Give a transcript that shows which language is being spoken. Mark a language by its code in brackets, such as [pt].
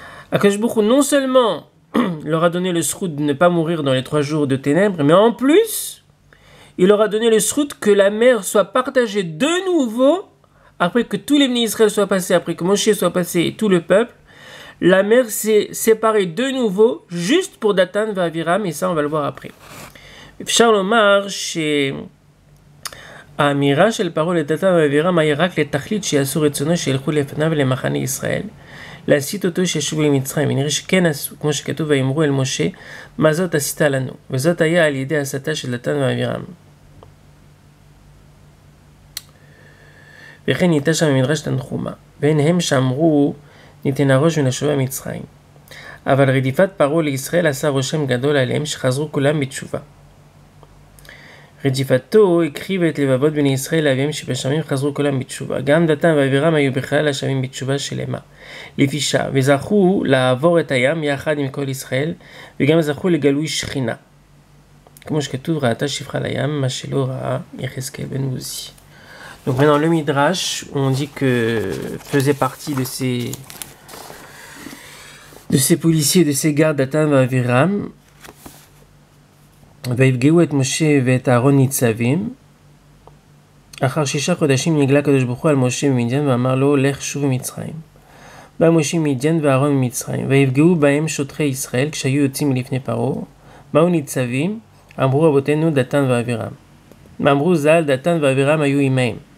[fr] Akadosh Baruch Hu non seulement leur a donné le srout de ne pas mourir dans les 3 jours de ténèbres, mais en plus, il leur a donné le srout que la mer soit partagée de nouveau, après que tous les bénis Israël soient passés, après que Moshe soit passé et tout le peuple, la mer s'est séparée de nouveau, juste pour Datan et Aviram, et ça on va le voir après. [he] Charles Omar, chez האמירה של פרעה לדתן ואבירם היה רק לתכלית שיעשו רצונו שילכו לפניו למחנה ישראל. להסית אותו שישובו למצרים. ונראה שכן עשו, כמו שכתוב ויאמרו אל משה, מה זאת עשית לנו? וזאת היה על ידי הסתה של דתן ואבירם. וכן ניתה שם במדרש תנחומה. ואין הם שאמרו ניתן הראש ונשובה מצרים. אבל רדיפת פרעה לישראל עשה רושם גדול עליהם שחזרו כולם בתשובה. רדיפתו הקריב את לבבות בני ישראל לאביהם שבשמים חזרו כולם בתשובה. גם דתן ואבירם היו בכלל השבים בתשובה שלמה. לפי שעה, וזכו לעבור את הים יחד עם כל ישראל, וגם זכו לגלוי שכינה. כמו שכתוב, ראתה שפחה לים, מה שלא ראה יחזקאל בן עוזי. [fr] Donc maintenant le Midrash, on dit que faisait partie de ces policiers, de ces gardes Datan et Aviram, [he] ויפגעו את משה ואת אהרון ניצבים. אחר 6 חודשים נגלה הקדוש ברוך הוא על משה במדיין ואמר לו לך שוב ממצרים. בא משה ממדיין ואהרון ממצרים ויפגעו בהם שוטרי ישראל כשהיו יוצאים מלפני פרעה. באו ניצבים, אמרו רבותינו דתן ואבירם. אמרו ז"ל דתן ואבירם היו עמהם.